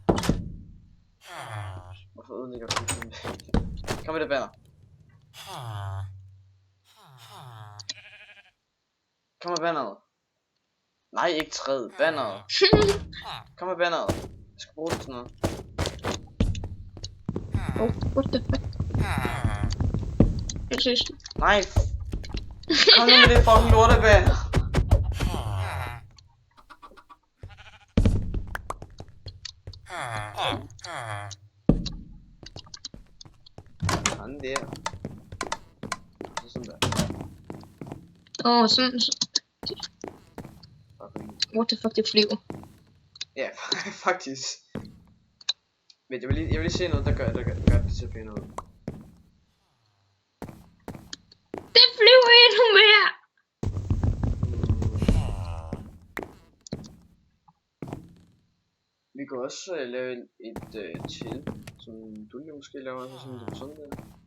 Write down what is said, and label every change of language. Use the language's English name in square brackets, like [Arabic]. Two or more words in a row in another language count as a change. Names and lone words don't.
[Danish] Hvorfor ødelægger du det? Kom med det banner. Kom med banneret. Nej, ikke træet. Banneret. Kom med banneret. Jeg skal bruge det til noget. [English] Oh, what the fuck? [Danish] Jeg synes. Nej. Kom nu med det fucking lortebanner. Sådan der. Sådan der. Åh, sådan. [English] What the fuck, [Danish] det flyver. Ja, faktisk. Men jeg vil lige se noget, der gør det til pænt ud. Det flyver endnu mere! Vi kan også lave et til, som du lige måske laver sådan der.